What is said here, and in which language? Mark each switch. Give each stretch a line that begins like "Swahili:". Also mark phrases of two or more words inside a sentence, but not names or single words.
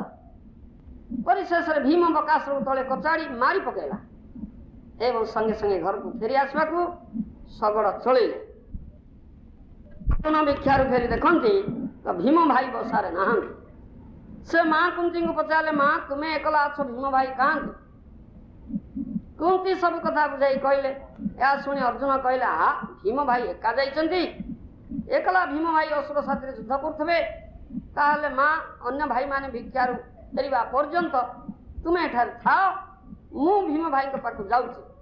Odia: ପରିଶେଷରେ ଭୀମ ବକାସୁରକୁ ତଳେ କଚାଡ଼ି ମାରି ପକାଇଲା ଏବଂ ସଙ୍ଗେ ସଙ୍ଗେ ଘରକୁ ଫେରି ଆସିବାକୁ ଶଗଡ଼ ଚଳେଇଲେ। ଭିକ୍ଷାରୁ ଫେରି ଦେଖନ୍ତି ତ ଭୀମ ଭାଇ ବସାରେ ନାହାନ୍ତି। ସେ ମା କୁନ୍ତୀଙ୍କୁ ପଚାରିଲେ, ମା ତୁମେ ଏକଲା ଅଛ, ଭୀମ ଭାଇ କାହାନ୍ତି? କୁନ୍ତୀ ସବୁ କଥା ବୁଝାଇ କହିଲେ। ଏହା ଶୁଣି ଅର୍ଜୁନ କହିଲେ ହା ଭୀମ ଭାଇ ଏକା ଯାଇଛନ୍ତି ଏକଲା ଭୀମ ଭାଇ ଅସୁର ସାଥିରେ ଯୁଦ୍ଧ କରୁଥିବେ ତାହେଲେ ମା ଅନ୍ୟ ଭାଇ ମାନେ ଭିକ୍ଷାରୁ ଫେରିବା ପର୍ଯ୍ୟନ୍ତ ତୁମେ ଏଠାରେ ଥାଅ ମୁଁ ଭୀମ ଭାଇ ଙ୍କ ପାଖକୁ ଯାଉଛି।